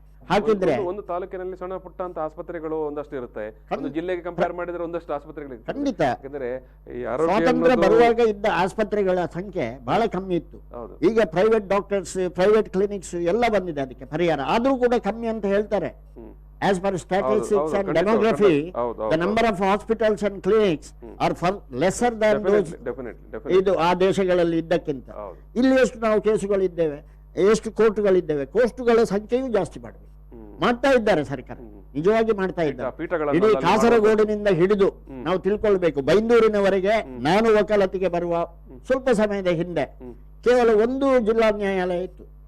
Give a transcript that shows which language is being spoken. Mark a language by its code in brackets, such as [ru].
[kn] ಹಾಕಿದ್ರೆ ಒಂದು ತಾಲೂಕಿನಲ್ಲಿ ಸಣ್ಣ ಪುಟ್ಟ ಅಂತ ಆಸ್ಪತ್ರೆಗಳು ಒಂದಷ್ಟು ಇರುತ್ತೆ, ಒಂದು ಜಿಲ್ಲೆಗೆ ಕಂಪೇರ್ ಮಾಡಿದ್ರೆ ಒಂದಷ್ಟು ಆಸ್ಪತ್ರೆಗಳು ಖಂಡಿತ. ಯಾಕಂದ್ರೆ ಈ ಆರೋಗ್ಯ ಸ್ವಾತಂತ್ರ್ಯ ಬರುವಾಗ ಇದ್ದ ಆಸ್ಪತ್ರೆಗಳ ಸಂಖ್ಯೆ ಬಹಳ ಕಮ್ಮಿ ಇತ್ತು. ಈಗ [en] private doctors, private clinics [kn] ಎಲ್ಲ ಬಂದಿದೆ ಅದಕ್ಕೆ ಪರಿಹಾರ. ಆದ್ರೂ ಕೂಡ ಕಮ್ಮಿ ಅಂತ ಹೇಳ್ತಾರೆ. [en] As per statistics and demography, the number of hospitals and clinics are far lesser than those [kn] ಇದು ಆ ದೇಶಗಳಲ್ಲಿ ಇದ್ದಕ್ಕಿಂತ. ಇಲ್ಲಿ ಎಷ್ಟು ನಾವು ಕೇಸುಗಳಿದ್ದೇವೆ, ಎಷ್ಟು ಕೋರ್ಟ್ಗಳಿದ್ದೇವೆ, ಕೋರ್ಟ್ಗಳ ಸಂಖ್ಯೆಯೂ ಜಾಸ್ತಿ ಮಾಡಬೇಕು. ಮಾಡ್ತಾ ಇದ್ದಾರೆ ಸರ್ಕಾರ, ನಿಜವಾಗಿ ಮಾಡ್ತಾ ಇದ್ದಾರೆ. ಇಡೀ ಕಾಸರಗೋಡಿನಿಂದ ಹಿಡಿದು ನಾವು ತಿಳ್ಕೊಳ್ಬೇಕು, ಬೈಂದೂರಿನವರೆಗೆ ನಾನು ವಕಾಲತಿಗೆ ಬರುವ ಸ್ವಲ್ಪ ಸಮಯದ ಹಿಂದೆ ಕೇವಲ ಒಂದು ಜಿಲ್ಲಾ ನ್ಯಾಯಾಲಯ ಇತ್ತು.